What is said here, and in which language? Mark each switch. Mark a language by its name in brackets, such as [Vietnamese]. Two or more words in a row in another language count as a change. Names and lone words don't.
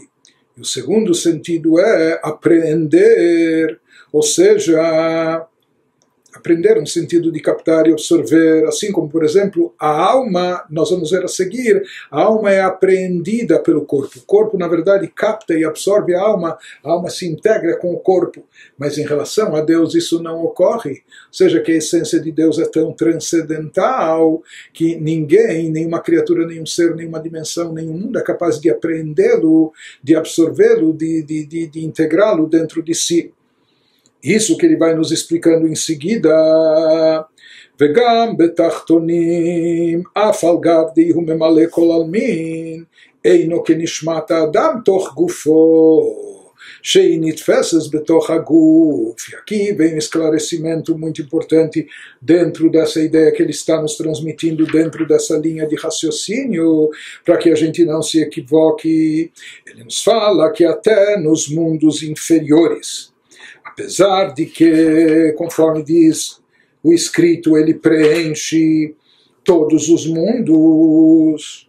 [Portuguese] E o segundo sentido é apreender, ou seja, aprender no sentido de captar e absorver, assim como, por exemplo, a alma, nós vamos ver a seguir, a alma é apreendida pelo corpo. O corpo, na verdade, capta e absorve a alma se integra com o corpo. Mas em relação a Deus isso não ocorre. Ou seja, que a essência de Deus é tão transcendental que ninguém, nenhuma criatura, nenhum ser, nenhuma dimensão, nenhum mundo é capaz de apreendê-lo, de absorvê-lo, de integrá-lo dentro de si. Isso que ele vai nos explicando em seguida. [Hebrew] וגם בתחתונים, אף על גב די הוא ממלא כל עלמין, אינו כנשמת האדם תוך גופו, שהיא נתפסת בתוך הגוף. [Portuguese] E aqui vem um esclarecimento muito importante dentro dessa ideia que ele está nos transmitindo dentro dessa linha de raciocínio, para que a gente não se equivoque. Ele nos fala que até nos mundos inferiores, apesar de que, conforme diz o escrito, ele preenche todos os mundos.